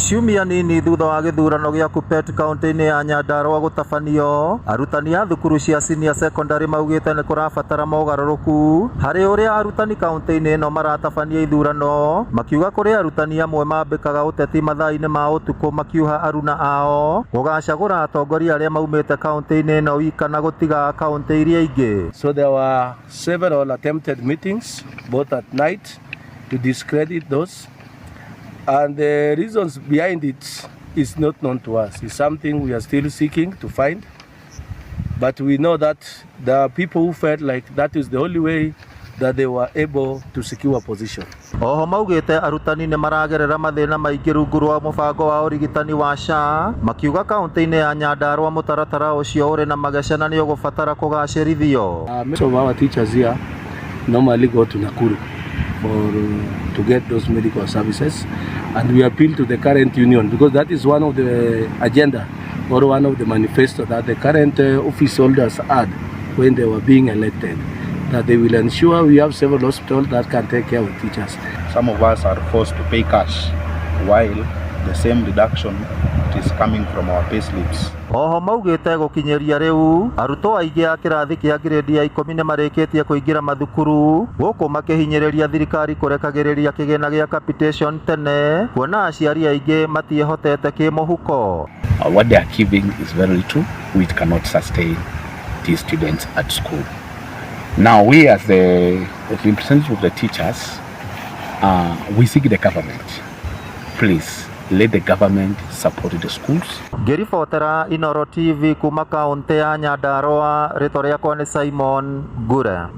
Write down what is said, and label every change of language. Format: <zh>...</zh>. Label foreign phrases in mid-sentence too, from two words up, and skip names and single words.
<ki>Ciumia nini thutha wa gĩthurano gĩa KUPPET kaunti-inĩ ya Nyandarua gũtabanio, arutani a thukuru cia</ki> <en>senior secondary</en> <ki>maugĩte nĩ kũrabatara mogarũrũku harĩ ũrĩa arutani kaunti-inĩ ĩno maratabania ithurano, makiuga kũrĩ arutani amwe mambĩkaga ũteti mathaa-inĩ ma ũtukũ makiuha aruna ao gũgacagũra atongoria arĩa maumĩte kaunti-inĩ ĩno wika na gũtiga kaunti iria ingĩ.</ki> <en>So there were several attempted meetings both at night to discredit those. And the reasons behind it is not known to us. It's something we are still seeking to find. But we know that there are people who felt like that is the only way that they were able to secure a position.</en> <ki>Oho maugĩte arutani nĩ maragerera mathĩna maingĩ rungu rwa mũbango wa ũrigitani wa SHA, makiuga kaunti-inĩ ya Nyandarua mũtaratara ũcio ũrĩ na mageca na nĩ ũgũbatara kũgacĩrithio.</ki> <en>Most of our teachers here normally go to Nakuru to get those medical services, and we appeal to the current union because that is one of the agenda or one of the manifesto that the current office holders had when they were being elected, that they will ensure we have several hospitals that can take care of teachers. Some of us are forced to pay cash while the same deduction is coming from our pay slips.</en> <ki>Oho maugĩte gũkinyĩria rĩu arutwo aingĩ a kĩrathi kĩa grade ya 10 nĩ marĩkĩtie kũingĩra mathukuru gũkũ makĩhinyĩrĩria thirikari kũrekagĩrĩria kĩgĩna gĩa capitation tene, kuona aciari aingĩ matiĩhotete kĩmũhuko.</ki> <en>What they are giving is very little, which cannot sustain these students at school. Now we as the representative of the teachers, we seek the government, please let the government support the schools.</en> <ki>Ngĩribotera Inooro TV kuma kaunti ya Nyandarua, rĩtwa rĩakwa nĩ Simon Ngure.</ki>